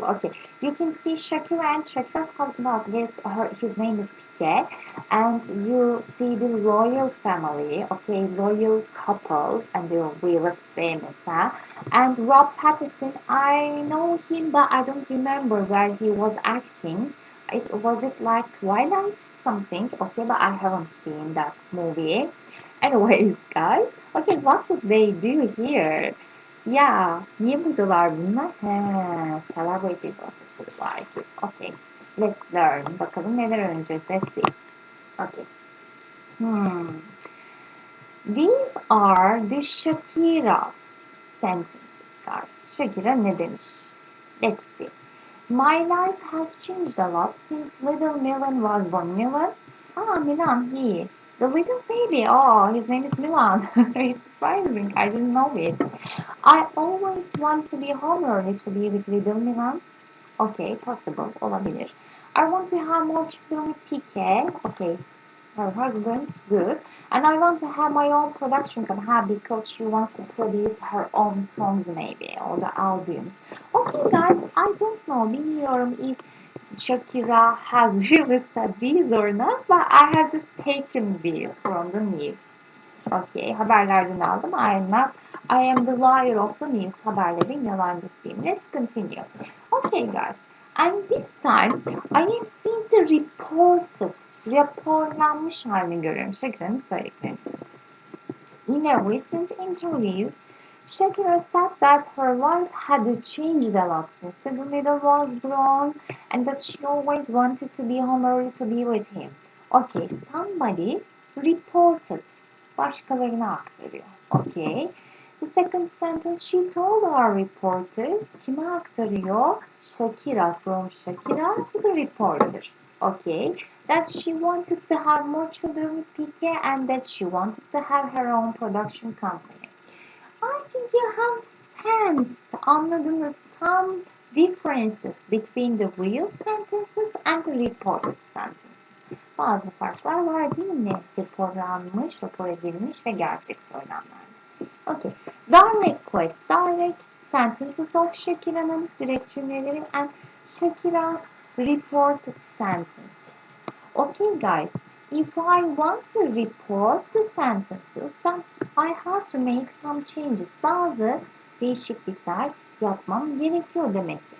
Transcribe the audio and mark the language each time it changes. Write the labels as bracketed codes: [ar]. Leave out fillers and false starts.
[en] Okay, you can see Shakira and Shakira's husband, yes, his name is Piqué, and you see the royal family, okay, royal couple, and they're really famous, huh? And Rob Pattinson, I know him, but I don't remember where he was acting. Was it like Twilight something? Okay, but I haven't seen that movie. Anyways, guys. Okay, what did they do here? [tr] Yeah, niye buradalar bunlar? [en] He, celebrity gossip like it. Okay, let's learn. [tr] Bakalım neler öğreneceğiz. [en] Let's see. Okay. Hmm. These are the Shakira's sentences, guys. [tr] Shakira ne demiş? [en] Let's see. My life has changed a lot since little Milan was born. Milan? Ah, Milan, he. The little baby. Oh, his name is Milan. It's surprising. I didn't know it. I always want to be home early to be with little Milan. Okay, possible. [tr] Olabilir. [en] I want to have more children with Pique. Okay, her husband, good. And I want to have my own production company because she wants to produce her own songs maybe or the albums. Okay guys, I don't know. [tr] Bilmiyorum [en] if Shakira has really said these or not, but I have just taken these from the news. Okay, [tr] haberlerden aldım. [en] I am the liar of the news. [tr] Haberlerin yalancısıyım. [en] Let's continue. Okay guys, and this time I have seen the reported, [tr] raporlanmış halini görüyorum. Shakira'nın söylediklerini. [en] In a recent interview, Shakira said that her life had changed a lot since the middle was born and that she always wanted to be home early to be with him. Okay, somebody reported. [tr] Başkalarına aktarıyor. [en] Okay. The second sentence, she told our reporter. [tr] Kime aktarıyor? [en] Shakira, from Shakira to the reporter. Okay. That she wanted to have more children with Pique and that she wanted to have her own production company. I think you have sensed, [tr] anladınız, [en] some differences between the real sentences and the reported sentences. [tr] Bazı farklar var değil mi? Raporlanmış, rapor edilmiş ve gerçek söylemlerde. [en] Okay. Direct quotes, direct sentences of [tr] Shakira'nın direkt cümleleri [en] and Shakira's reported sentences. Okay guys, if I want to report the sentences, then I have to make some changes. [tr] Bazı değişiklikler yapmam gerekiyor demek ki.